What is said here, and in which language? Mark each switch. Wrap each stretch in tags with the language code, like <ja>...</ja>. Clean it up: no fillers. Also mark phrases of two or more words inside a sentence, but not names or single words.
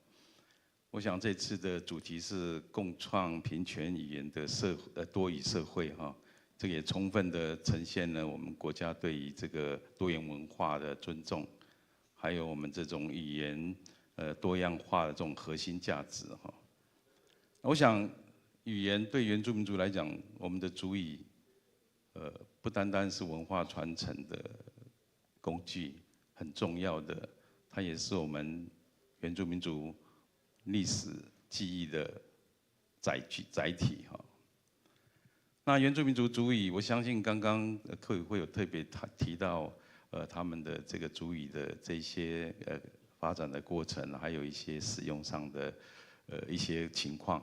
<zh>我想這次的主題是共創平權語言的多語社會哈，這個也充分的呈現了我們國家對於這個多元文化的尊重，還有我們這種語言多樣化的這種核心價值哈。我想語言對原住民族來講，我們的族語不單單是文化傳承的工具，很重要的，它也是我们原住民族历史记忆的载体哈。那原住民族族语，我相信刚刚客委会有特别提到，他们的这个族语的这些发展的过程，还有一些使用上的一些情况。</zh>